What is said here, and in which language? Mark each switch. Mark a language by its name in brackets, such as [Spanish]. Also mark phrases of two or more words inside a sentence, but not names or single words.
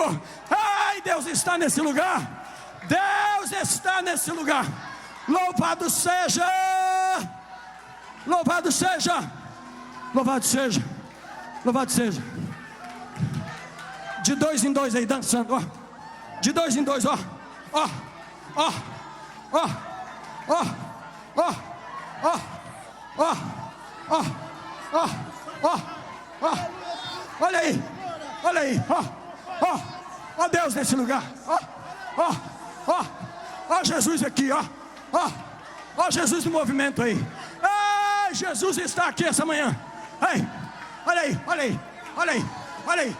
[Portuguese] Ai, Deus está nesse lugar. Deus está nesse lugar. Louvado seja. Louvado seja. Louvado seja. Louvado seja. De 2 em 2 aí, dançando, ó. De 2 em 2, ó. Ó. Ó. Ó. Ó. Ó. Ó. Ó. Ó. Ó. Ó. Ó. Olha aí. Olha aí. Ó. Ó. Ó Deus nesse lugar. Ó. Ó. Ó. Ó Jesus aqui, ó. Ó. Ó Jesus no movimento aí. Ei, Jesus está aqui essa manhã. Ei. Olha aí. Olha aí. Olha aí. Olha aí.